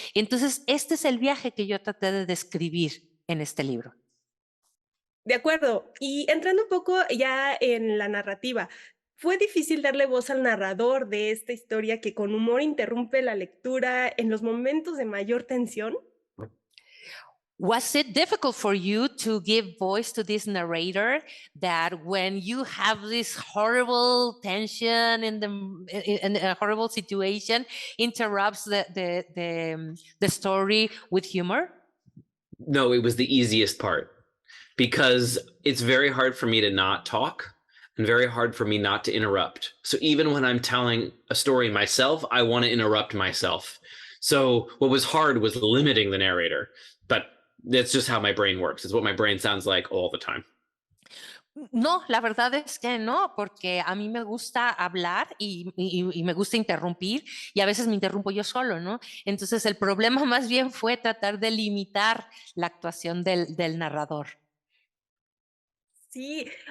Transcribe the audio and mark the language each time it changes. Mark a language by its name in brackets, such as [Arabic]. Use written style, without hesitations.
[Spanish] Entonces, este es el viaje que yo traté de describir en este libro. De acuerdo. Y entrando un poco ya en la narrativa, ¿fue difícil darle voz al narrador de esta historia que con humor interrumpe la lectura en los momentos de mayor tensión? [English] Was it difficult for you to give voice to this narrator that when you have this horrible tension in a horrible situation interrupts the story with humor? No, it was the easiest part because it's very hard for me to not talk and very hard for me not to interrupt. So even when I'm telling a story myself, I want to interrupt myself. So what was hard was limiting the narrator, but that's just how my brain works. It's what my brain sounds like all the time. [Spanish] No, la verdad es que no, porque a mí me gusta hablar y me gusta interrumpir y a veces me interrumpo yo solo, ¿no? Entonces el problema más bien fue tratar de limitar la actuación del narrador. Sí.